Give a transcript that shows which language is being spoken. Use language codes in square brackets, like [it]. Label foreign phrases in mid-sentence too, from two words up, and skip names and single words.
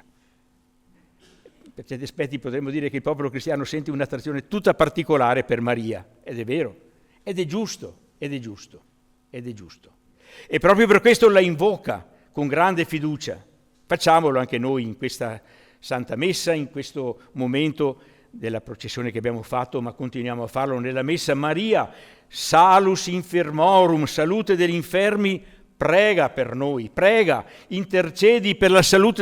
[it] Per certi aspetti potremmo dire che il popolo cristiano sente un'attrazione tutta particolare per Maria, ed è vero, ed è giusto. E proprio per questo la invoca con grande fiducia. Facciamolo anche noi in questa Santa Messa, in questo momento della processione che abbiamo fatto, ma continuiamo a farlo nella Messa. [la] Maria, salus infirmorum, [it] salute degli infermi, prega per noi, prega, intercedi per la salute